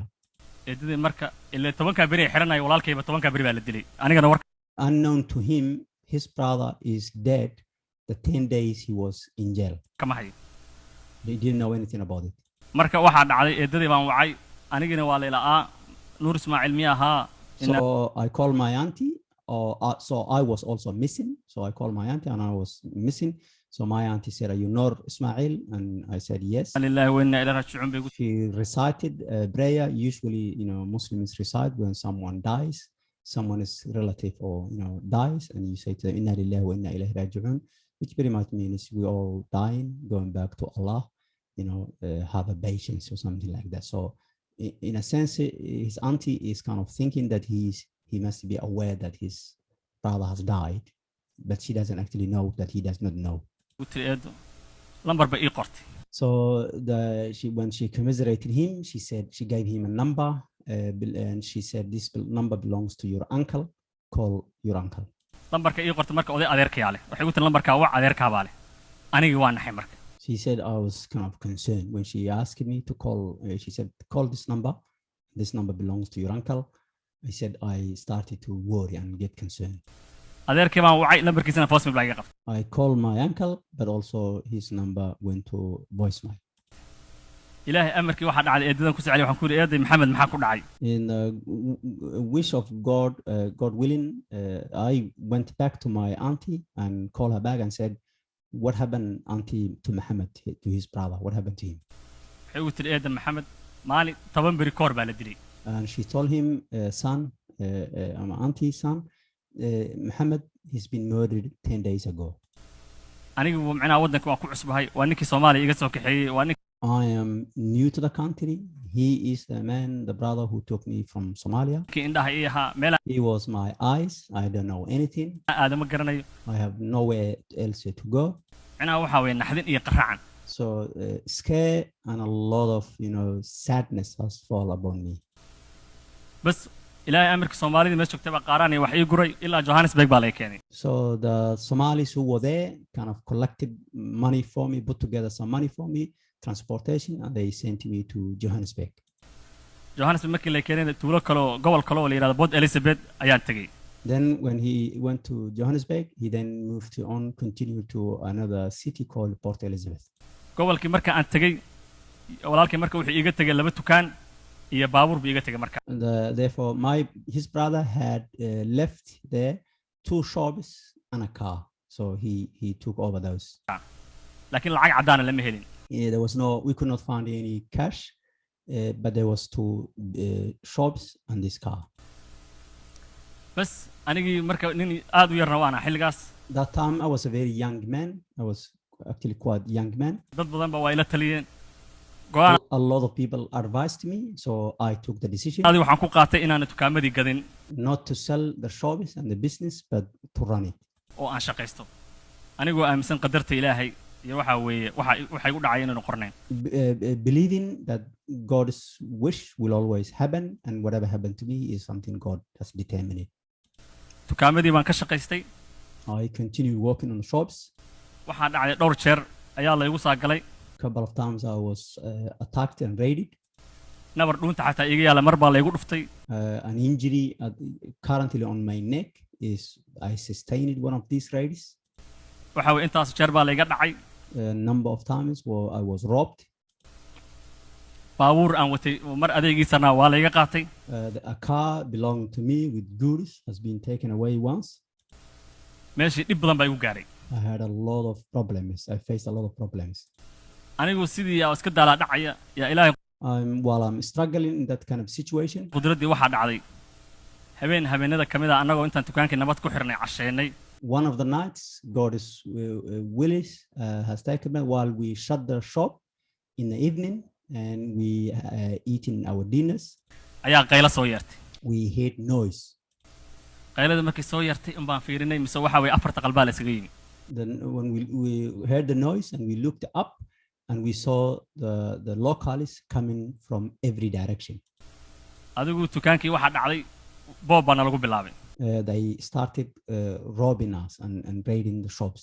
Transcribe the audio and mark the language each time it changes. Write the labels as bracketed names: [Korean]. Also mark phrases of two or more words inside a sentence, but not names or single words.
[Somali] eedadii marka ilaa 10 beri ay xiranay walaalkayba 10 beri baa la dilay anigana war [English] Unknown to him, his brother is dead. The 10 days he was in jail. [Somali] kama hayo [English] They didn't know anything about it. [Somali] marka waxa dhacday eedadii baan wacay anigina waa leelaa Nuur Ismaaciil miyaha [English] So I called my auntie, so I was also missing. So I called my auntie and I was missing. So my auntie said, are you Noor Ismail? And I said, yes. [Arabic] لله وإنا إليه راجعون bay [English] She recited a prayer. Usually, Muslims recite when someone dies, someone is relative or, dies. And you say to them, [Arabic] إنا لله وإنا إليه راجعون, [English] which pretty much means we all dying, going back to Allah, have a patience or something like that. So in a sense, his auntie is kind of thinking that he must be aware that his brother has died, but she doesn't actually know that he does not know. [Somali] lambar ba ii qortay [English] So when she commiserated him, she gave him a number, and she said, this number belongs to your uncle. Call your uncle. [Somali] lambarka ii qortay marka oday adeerkaya leh waxay u tii lambarka waa adeerka baa leh anigi waa naxay marka. [English] She said, I was kind of concerned when she asked me to call. She said, call this number. This number belongs to your uncle. I said, I started to worry and get concerned. [Somali] adeerkii baan wacay lambarkiisana voicemail baa iga qabtay. [English] I called my uncle, but also his number went to voicemail. [Somali] ilaahay amarkii waxa dhacday eedadan ku socday waxaan ku yiri eeday maxamed maxaa ku dhacay. [English] In the wish of God, God willing, I went back to my auntie and called her back and said, what happened, auntie, to Muhammad, to his brother? What happened to him? [Somali] waxay u tiri eedan maxamed maalin 10 beri koor baa la dilay. [English] And she told him, son, my auntie's son, Muhammad, he's been murdered 10 days ago. [Somali] anigu macnaa wadanka waan ku cusbahay waa ninkii Soomaaliya iga soo kaxeeyay waa [English] I am new to the country. He is the brother who took me from Somalia. [Somali] ninkii indhaha ii ahaa meel [English] He was my eyes. I don't know anything. [Somali] aadama garanayo [English] I have nowhere else to go. [Somali] macnaa waxa weeye naxdin iyo qaracan. [English] So scare and a lot of sadness has fall upon me. [Somali] bas ilaahay amarka Soomaalida meesha joogtay baa qaaraanay wax ii guray ilaa Johannesburg baa la keenay. [English] So the Somalis who were there kind of collected money for me, put together some money for me, transportation, and they sent me to Johannesburg. [Somali] Johannesburg markii la keenay tuulo kale oo gobol kale oo la yiraahdo Port Elizabeth ayaan tagay. [English] Then when he went to Johannesburg, he then moved on, continued to another city called Port Elizabeth. [Somali] gobolkii marka aan tagay walaalkay marka wuxuu iiga tagay laba tukaan iyo baabuur buu iiga tagay marka. [English] Therefore, his brother had left there 2 shops and a car, so he took over those. [Somali] laakiin lacag cadaan lama helin. [English] We could not find any cash, but there was 2 shops and this car. [Somali] bas anigii marka nin aad u yarna waana xilligaas. [English] That time I was a very young man. I was actually quite young man. [Somali] dad badan baa way la taliyeen. [English] A lot of people advised me, so I took the decision. [Somali] Adi waxaan ku qaatay inaan tukaamadii gadin. [English] Not to sell the shops and the business, but to run it. [Somali] oo aan shaqaysto. anigoo aaminsan qadarta Ilaahay iyo waxa weeye waxay u dhacay inaan qorneen. [English] Believing that God's wish will always happen, and whatever happened to me is something God has determined. [Somali] tukaamadii baan ka shaqaystay. [English] I continued working on the shops. [Somali] waxaa dhacday dhowr jeer ayaa la igu saagalay. [English] Couple of times I was attacked and raided. [Somali] nabar dhuunta xataa iga yaala mar baa la igu dhuftay. [English] An injury currently on my neck is I sustained one of these raids. [Somali] waxa weeye intaas jeer baa la iga dhacay. [English] A number of times where I was robbed. [Somali] baabuur aan watay mar adeegiisana waa la iga qaatay. [English] A car belonging to me with goods has been taken away once. [Somali] meeshii dhib badan baa igu gaaray. [English] I had a lot of problems. I faced a lot of problems. [Somali] anigu sidii aan iska daalaa dhacaya yaa Ilaahay [English] While I'm struggling in that kind of situation, [Somali] qudraddii waxa dhacday habeenada kamid ah anagoo intaan dukaankii nabad ku xirnay casheynay. [English] one of the nights, God is willing, has taken me while we shut the shop in the evening and we eating our dinners. [Somali] ayaa qaylo soo yeertay. [English] We heard noise. [Somali] qaylada markii soo yeertay in baan fiirinay mise waxa weeye afarta qalbaa la isaga yimi. [English] Then when we heard the noise and we looked up and we saw the locals coming from every direction. [Somali] adigu dukaankii waxa dhacday boob baan lagu bilaabay. [English] They started robbing us and raiding the shops.